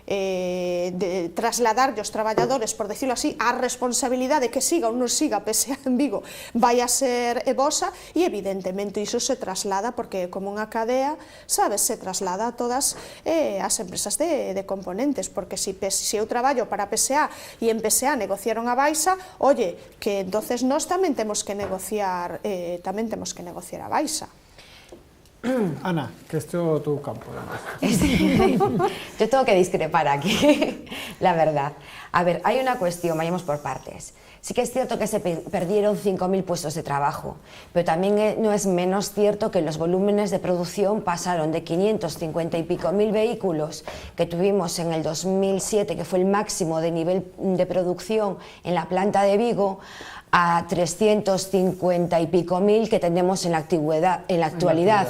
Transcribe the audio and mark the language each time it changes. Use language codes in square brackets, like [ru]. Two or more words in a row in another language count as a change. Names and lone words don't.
[gl] trasladar aos traballadores, [es] por decirlo así, [gl] a responsabilidade que siga ou non siga PSA en Vigo vai a ser vosa, e evidentemente iso se traslada, porque como unha cadea, sabes, se traslada a todas as empresas de componentes, porque se eu traballo para PSA e en PSA negociaron a baixa, oye, que entonces nós tamén temos que negociar a baixa. Ana, que este é o teu campo. [es] Yo tengo que discrepar aquí, la verdad. A ver, hay una cuestión, vayamos por partes. Sí que es cierto que se perdieron 5.000 puestos de trabajo, pero también no es menos cierto que los volúmenes de producción pasaron de 550 y pico mil vehículos que tuvimos en el 2007, que fue el máximo de nivel de producción en la planta de Vigo, a 350 y pico mil que tenemos en la actualidad.